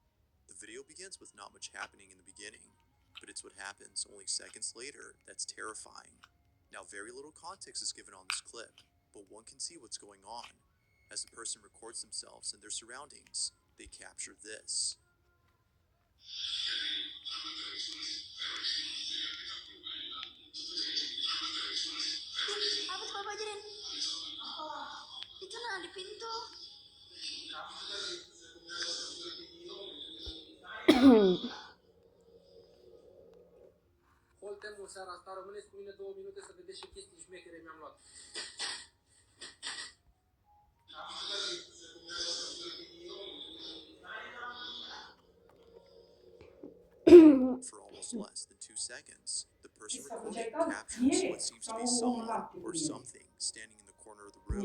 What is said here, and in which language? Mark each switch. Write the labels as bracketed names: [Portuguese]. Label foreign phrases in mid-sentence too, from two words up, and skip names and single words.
[English] The video begins with not much happening in the beginning, but it's what happens only seconds later that's terrifying. Now, very little context is given on this clip, but one can see what's going on. As the person records themselves and their surroundings, they capture this. [Indonesian] Apa Bapak ajarin? Itu nah di pintu. [Romanian] Holtem o seara asta, rămâneți cu mine 2 minute să vedeți ce chestii șmechere mi-am luat. [English] For almost less than 2 seconds, the person recording captures what seems to be someone or something standing in the corner of the room.